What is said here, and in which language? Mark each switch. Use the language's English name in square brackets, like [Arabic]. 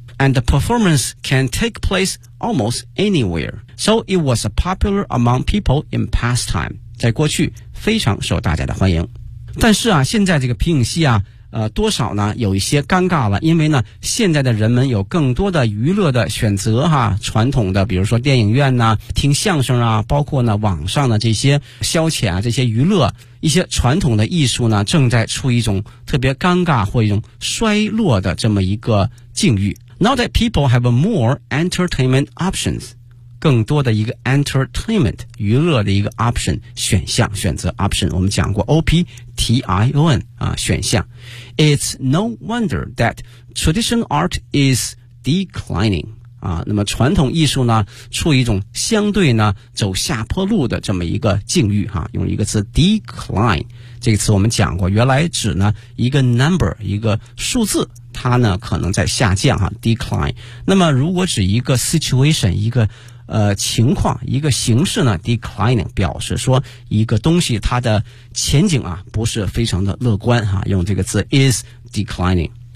[English] And the performance can take place almost anywhere. So it was popular among people in past time. [Chinese] 在过去非常受大家的欢迎。但是啊现在这个皮影戏啊多少呢有一些尴尬了，因为呢现在的人们有更多的娱乐的选择哈，传统的比如说电影院呢听相声啊，包括呢网上的这些消遣啊，这些娱乐，一些传统的艺术呢正在处于一种特别尴尬或一种衰落的这么一个境遇。 [English] Now that people have more entertainment options, [Chinese] 更多的一个 entertainment 娱乐的一个 option 选项选择 option, 我们讲过 OPTION 啊选项。 [English] It's no wonder that traditional art is declining. [Chinese] 啊，那么传统艺术呢，处于一种相对呢走下坡路的这么一个境遇哈，用一个词 decline。这个词我们讲过，原来指呢一个 number 一个数字，它呢可能在下降哈 decline。那么如果指一个 situation 一个情况一个形式呢 declining 表示说一个东西它的前景啊不是非常的乐观哈、啊，用这个字 [English] is declining.